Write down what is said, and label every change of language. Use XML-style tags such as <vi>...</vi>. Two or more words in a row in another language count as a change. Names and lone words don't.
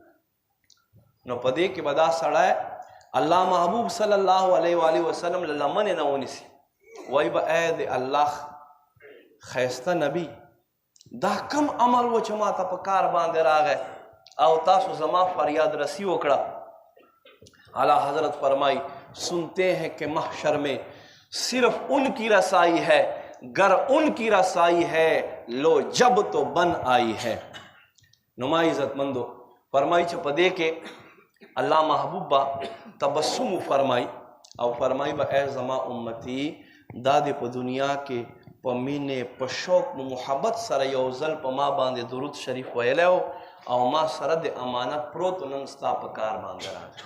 <ps>نو په دې کې به دا سړی الله محبوب</ps> <ar>صلی الله علیه وآله وسلم</ar> <ps>له لمنې نه ونیسي، وایي به ای د الله ښایسته نبی دا کم عمل و چې ما ته په کار باندې راغی او تاسو زما فریاد رسی وکړه.</ps> <ur>اعلیٰ حضرت فرمائی سنتے ہیں کہ محشر میں صرف ان کی رسائی ہے، گر ان کی رسائی ہے لو جب تو بن آئی ہے.</ur> <ps>نمائی عزت مندو فرمائی چې په دې کې الله محبوب با تبسم فرمائی او فرمائی با اے زما امتی دا دې په دنیا کې په مینې په شوق په محبت سره یو ځل په ما باندې درود شریف ویلی او ما سره د امانت پروت نن ستا په کار باندې راغی.</ps>